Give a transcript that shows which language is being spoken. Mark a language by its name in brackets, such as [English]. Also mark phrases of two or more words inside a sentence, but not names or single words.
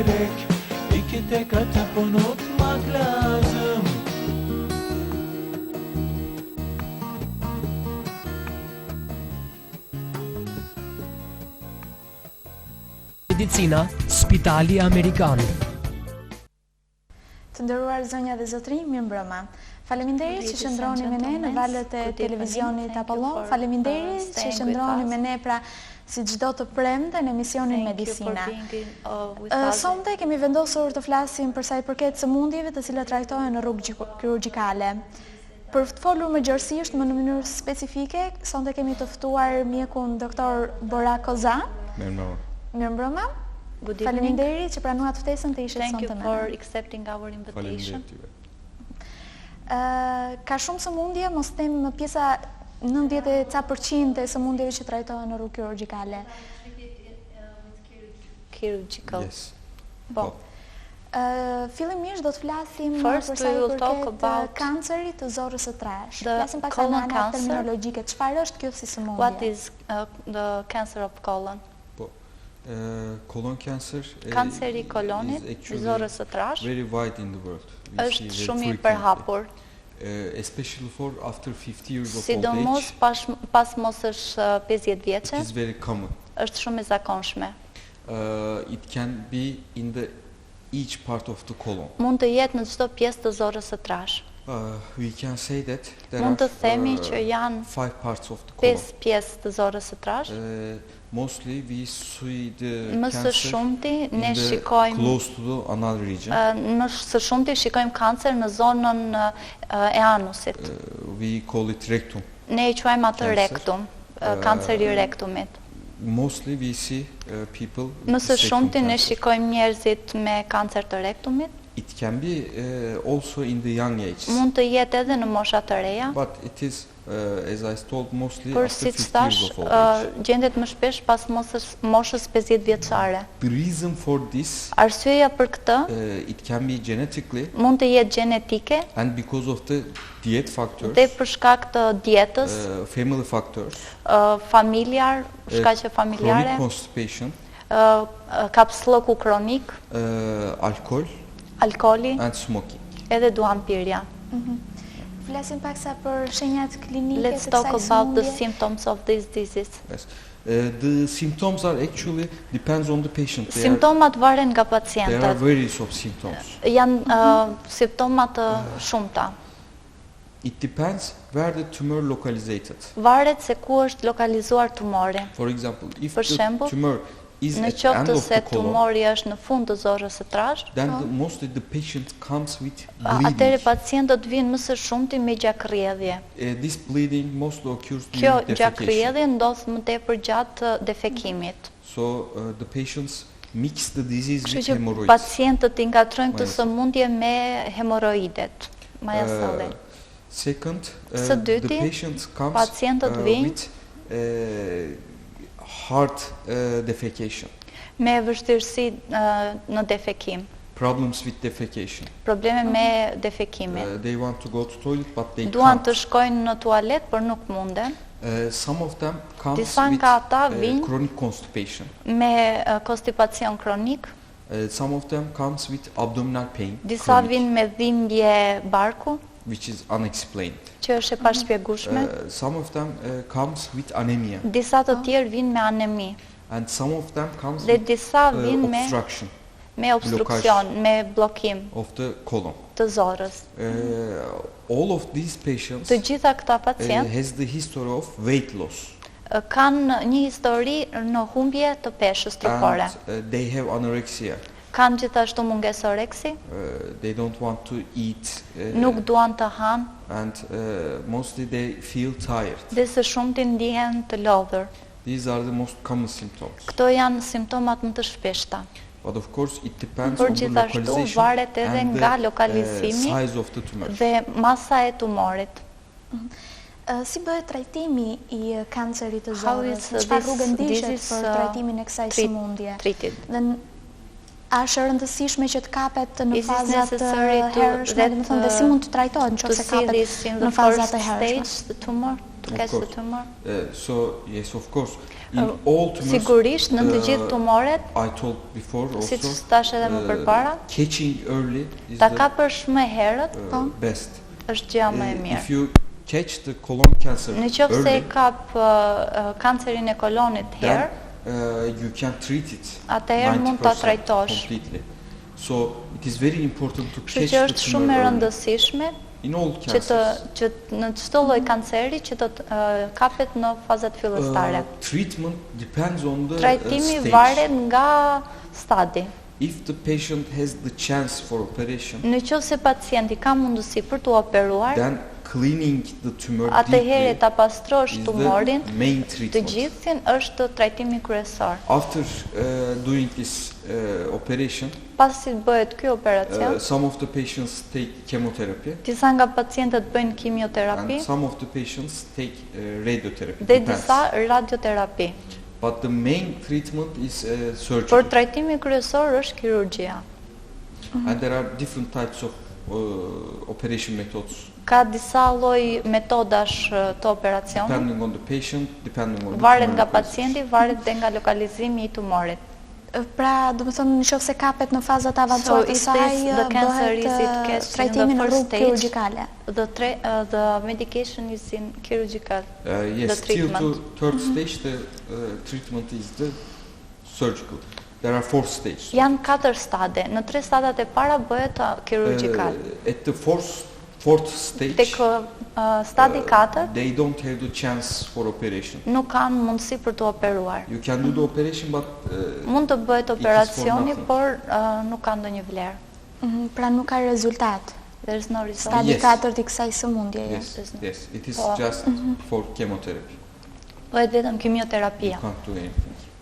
[Turkish] tek, iki tek atıp unutmak lazım. [Albanian] Medicina, Spitali Amerikan. Të nderuar zonja dhe zotrinj, mirëmbrëma. Faleminderit që shëndroni me ne në valët e televizionit Apollon. Faleminderit që shëndroni me ne pra si çdo të premte në emisionin Medicina. Sonte kemi vendosur të flasim për sa i përket sëmundjeve të cilat trajtohen në rrugë kirurgjikale. Për të folur më gjërësisht, më në mënyrë specifike, sonte kemi të ftuar mjekun doktor Bora Koza. Mirëmbrëma. Faleminderit që pranuat ftesën të ishet sonte me ne. [English] Thank you for accepting our invitation. [Albanian] Ka shumë sëmundje, mos them pjesa 90% e sëmundjeve që trajtohen në rrugë kirurgjikale. [English] Chirurgical. Yes. [Albanian] Po. Fillimisht do të flasim [English] First, [Albanian] për sa i [English] we will talk [Albanian] përket [English] about [Albanian] kancerit të zorrës së trash. [English] the [Albanian] Flasim pak [English] colon [Albanian] sa në [English] cancer. [Albanian] terminologjike. Çfarë është kjo si sëmundje? [English] What is the cancer of colon? Colon cancer [Albanian] Kanceri i kolonit, zorrës së trash, [English] very wide in the world. [Albanian] është shumë i përhapur. [English] Especially for after 50 years of old [Albanian] Sidomos [English] age, [Albanian] pas mosësh 50 vjeçe, [English] it is very common. [Albanian] është shumë e zakonshme. [English] It can be in the each part of the colon. [Albanian] Mund të jetë në çdo pjesë të zorrës së trash. [English] We can say that there [Albanian] Mund të [English] are [Albanian] themi që janë [English] 5 parts of the colon. [Albanian] 5 pjesë të zorrës së trash. [English] Mostly we see the [Albanian] Më së [English] cancer [Albanian] shumti ne [English] in the [Albanian] shikojmë [English] close to the anal region. [Albanian] më së shumti shikojmë kancer në zonën e anusit. [English] We call it rectum. [Albanian] Ne i quajmë atë [English] Cancer. [Albanian] rektum, kanceri i rektumit. [English] Mostly we see people with [Albanian] Më së [English] this rectum [Albanian] shumti ne [English] cancer. [Albanian] shikojmë njerëzit me kancer të rektumit. [English] It can be also in the young age, [Albanian] Mund të jetë edhe në mosha të reja, [English] but it is, as I told, mostly [Albanian] por [English] after [Albanian] siç [English] 50 [Albanian] thash, [English] years of old age. [Albanian] gjendet më shpesh pas moshës 50 vjeçare. [English] The reason for this, [Albanian] Arsyeja për këtë [English] it can be genetically [Albanian] mund të jetë gjenetike [English] and because of the diet factors, [Albanian] dhe për shkak të dietës, [English] family factors, [Albanian] familjar, shkaqe [English] chronic [Albanian] familjare, [English] constipation, [Albanian] kapsllëku kronik, [English] alcohol [Albanian] alkooli [English] and smoking. [Albanian] edhe duhanpirja. Flasim pak sa për shenjat klinike [English] Let's [Albanian] të [English] talk [Albanian] kësaj [English] about the [Albanian] sëmundje. [English] symptoms of this disease. Yes. The symptoms are actually depends on the patient. [Albanian] Simptomat varen nga [English] There are [Albanian] pacientët. [English] various of symptoms. [Albanian] Janë simptoma të shumta. [English] It depends where the tumor localizated. [Albanian] Varet se ku është lokalizuar tumori. [English] For example, if [Albanian] Për [English] the [Albanian] shembull, [English] tumor is [Albanian] Në [English] at the end [Albanian] qoftë [English] of [Albanian] se [English] the colon, [Albanian] tumori është në fund të zorrës së trash, [English] then mostly the patient comes with [Albanian] atëre [English] bleeding. [Albanian] pacientët vinë më së shumti me gjakrrjedhje. [English] This bleeding mostly occurs [Albanian] Kjo [English] during defecation. [Albanian] gjakrrjedhje ndodh më tepër gjatë defekimit. [English] So the patients mix the disease [Albanian] Kështu [English] with [Albanian] që [English] hemorrhoids. [Albanian] pacientët i ngatrojnë këtë Majasa. sëmundje me hemoroidet, majasalli. [English] Second, [Albanian] Së [English] the [Albanian] dyti, [English] patient comes [Albanian] pacientët vinë [English] with hard defecation, [Albanian] me vështirësi në defekim, [English] problems with defecation. [Albanian] probleme me defekimin. [English] They want to go to toilet but they [Albanian] Duan [English] can't. [Albanian] të shkojnë në tualet, por nuk munden. [English] Some of them comes [Albanian] Disa [English] with [Albanian] nga ata vinë [English] chronic constipation. [Albanian] me konstipacion kronik, [English] Some of them comes with abdominal pain, [Albanian] disa [English] chronic, [Albanian] vinë me dhimbje barku, [English] which is unexplained. [Albanian] që është e pashpjegueshme. [English] Some of them comes with anemia, [Albanian] Disa të tjerë vinë me anemi [English] and some of them comes [Albanian] dhe [English] with [Albanian] disa vinë [English] obstruction [Albanian] me obstruksion, me blokim [English] of the colon. [Albanian] të zorrës. [English] All of these patients [Albanian] Të gjitha këta pacient [English] has the history of weight loss, [Albanian] kanë një histori në humbje të peshës trupore. [English] and they have anorexia. [Albanian] Kanë gjithashtu mungesë oreksi, [English] They don't want to eat, [Albanian] nuk duan të hanë [English] and mostly they feel tired. [Albanian] dhe së shumti ndihen të lodhur. [English] These are the most common symptoms. [Albanian] Këto janë simptomat më të shpeshta. [English] But of course it depends [Albanian] Por [English] on the [Albanian] gjithashtu [English] localization [Albanian] varet edhe [English] and [Albanian] nga [English] the [Albanian] lokalizimi [English] size of the tumor. [Albanian] dhe masa e tumorit. Si bëhet trajtimi i kancerit të [English] How [Albanian] zorrës? [English] is [Albanian] Çfarë [English] this [Albanian] rrugë ndishet [English] disease, [Albanian] për trajtimin e kësaj sëmundje? [English] Treated. [Albanian] Dhe a është e rëndësishme që të kapet në [English] Is it [Albanian] fazat [English] necessary to [Albanian] hershme, [English] that, [Albanian] domethënë dhe si mund të trajtohet [English] To [Albanian] nëse [English] see [Albanian] kapet [English] this in the [Albanian] në [English] first [Albanian] fazat e hershme? [English] stage, the tumor, to [Albanian] është keq të [English] tumor? So yes, of course. In all tumors, [Albanian] Sigurisht në të gjithë tumoret, [English] I told before [Albanian] siç [English] also, [Albanian] thash edhe më përpara, [English] catching early is [Albanian] ta [English] the [Albanian] kapësh më herët [English] best. [Albanian] është gjëja më e [English] If [Albanian] mirë. [English] you catch the colon cancer [Albanian] Në qoftë se [English] early, [Albanian] kap kancerin e kolonit herë, [English] then you can treat it [Albanian] atëherë mund ta [English] 90% [Albanian] trajtosh. [English] completely. So it is very important to [Albanian] Kështu [English] catch [Albanian] që [English] the [Albanian] është shumë [English] tumor [Albanian] e [English] early. [Albanian] rëndësishme [English] In all [Albanian] që [English] cancers. [Albanian] në çdo lloj kanceri që të kapet në fazat fillestare. [English] Treatment depends on the [Albanian] Trajtimi [English] stage. [Albanian] varet nga stadi. [English] If the patient has the chance for operation, [Albanian] Në qoftë se pacienti ka mundësi për të operuar, [English] then cleaning the tumor [Albanian] atëherë [English] deeply [Albanian] ta pastrosh [English] is [Albanian] tumorin [English] the main [Albanian] të [English] treatment. [Albanian] gjithsin është trajtimi kryesor. [English] After doing this operation, [Albanian] Pasi bëhet ky operacion, [English] some of the patients take chemotherapy [Albanian] disa nga pacientët bëjnë kimioterapi [English] and some of the patients take radiotherapy. [Albanian] dhe [English] Depends. [Albanian] disa radioterapi. [English] But the main treatment is [Albanian] Por [English] surgery. [Albanian] trajtimi kryesor është kirurgjia. [English] And there are different types of operation methods [Albanian] Ka disa lloj metodash të operacionit, [English] depending on the patient, depending on the [Albanian] varet [English] tumor [Albanian] nga [English] process. [Albanian] pacienti, varet dhe nga lokalizimi i tumorit. Pra, do të thonë nëse se kapet në fazat [English] So [Albanian] avancuar të [English] if [Albanian] saj, [English] the cancer is it [Albanian] bëhet [English] catched in [Albanian] trajtimi [English] the [Albanian] në [English] first [Albanian] rrugë [English] stage, [Albanian] kirurgjikale. [English] the medication is in chirurgical. Yes, the till to treatment. third stage the treatment is the surgical. There are 4 stages. [Albanian] Janë 4 stade. Në 3 stadat e para bëhet kirurgjikal. [English] At the fourth stage, [Albanian] Tek stadi 4 [English] they don't have the chance for operation. [Albanian] nuk kanë mundësi për të operuar. [English] You can do the operation, but [Albanian] Mund të bëhet [English] for [Albanian] operacioni, [English] nothing. [Albanian] por nuk ka ndonjë vlerë. Pra nuk ka rezultat. [English] There is no result. [Albanian] Stadi [English] Yes. [Albanian] 4 i kësaj sëmundjeje. [English] yes, it is [Albanian] Po. [English] just for chemotherapy. [Albanian] Bëhet vetëm [English] You [Albanian] kimioterapia. [English] can't do anything.